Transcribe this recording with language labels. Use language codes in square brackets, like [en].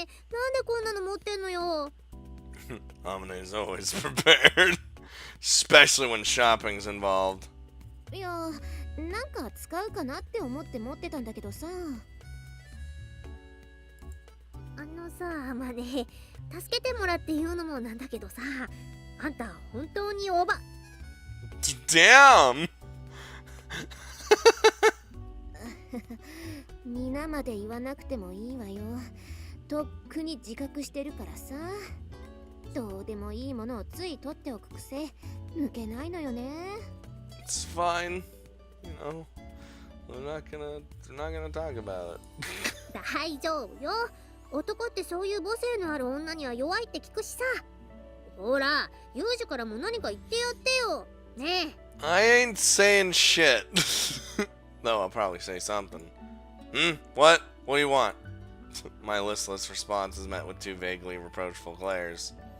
[ja] なんでこんなの持ってんのよ。 [en] Amane is always prepared, especially when shopping's involved. [ja] いや、なんか使うかなって思って持ってたんだけどさ。アマネ、助けてもらって言うのもなんだけどさ、あんた本当に [en] Damn! [ja] 皆まで言わなくてもいいわよ。とっくに自覚してるからさ。どうでもいいものをつい取っておく癖抜けないのよね。 [en] It's fine. You know, we're not gonna talk about it. [ja] 大丈夫よ。男ってそういう母性のある女には弱いって聞くしさ。ほら、ユージからも何か言ってやってよ。ねえ。 [en] I ain't saying shit. Though I'll probably say something. What? What do you want? My listless response is met with two vaguely reproachful glares.